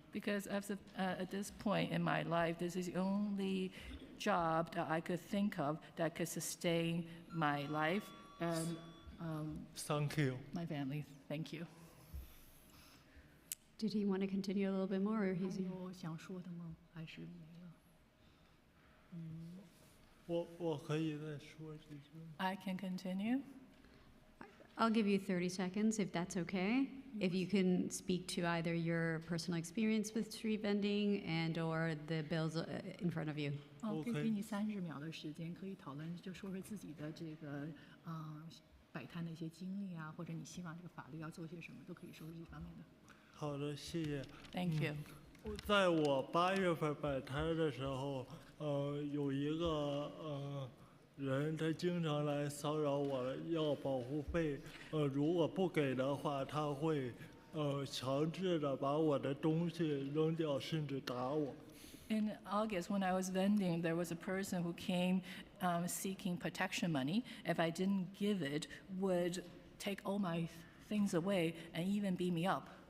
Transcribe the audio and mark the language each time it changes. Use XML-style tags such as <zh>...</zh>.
<en>Because at this point in my life, this is the only job that I could think of that could sustain my life and Thank you. my family. Thank you. Did he want to continue a little bit more, or he's?</en> <zh>有想说的吗？还是没了？我可以再说几句。</zh> <en>I can continue. I'll give you 30 seconds if that's okay. If you can speak to either your personal experience with street vending and or the bills in front of you.</en> <zh>可以给你30秒的时间，可以讨论，就说说自己的这个摆摊的一些经历啊，或者你希望这个法律要做些什么，都可以说说这方面的。好的，谢谢。</zh> <en>Thank you.</en> <zh>在我8月份摆摊的时候，有一个人他经常来骚扰我要保护费，如果不给的话，他会强制的把我的东西扔掉，甚至打我。</zh> <en>In August, when I was vending, there was a person who came seeking protection money. If I didn't give it, would take all my things away and even beat me up.</en>